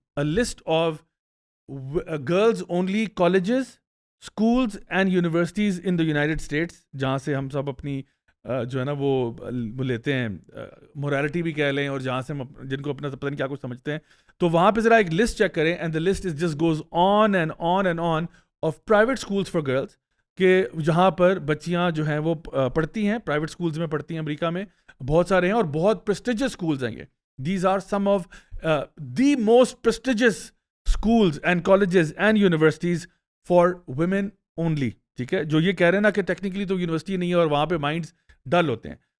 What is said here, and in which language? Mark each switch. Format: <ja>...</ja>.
<en>A list of girls only colleges, schools and universities in the United States,</en> <ur>جہاں سے ہم سب اپنی جو ہے نا وہ لیتے ہیں مورالٹی بھی کہہ لیں, اور جہاں سے ہم جن کو اپنا پتہ نہیں کیا کچھ سمجھتے ہیں, تو وہاں پہ ذرا ایک لسٹ چیک کریں.</ur> <en>and the list is just goes on and on and on of private schools for girls,</en> <ur>کہ جہاں پر بچیاں جو ہیں وہ پڑھتی ہیں,</ur> <en>Private schools میں پڑھتی ہیں.</en> <ur>امریکہ میں بہت سارے ہیں اور بہت پریسٹیجیس اسکولس ہیں یہ.</ur> <en>These are some of the most prestigious schools and colleges and universities for women only.</en> <ur>ٹھیک ہے, جو یہ کہہ رہے ہیں نا کہ ٹیکنیکلی تو یونیورسٹی نہیں ہے اور وہاں پہ مائنڈس ڈل ہوتے ہیں.</ur>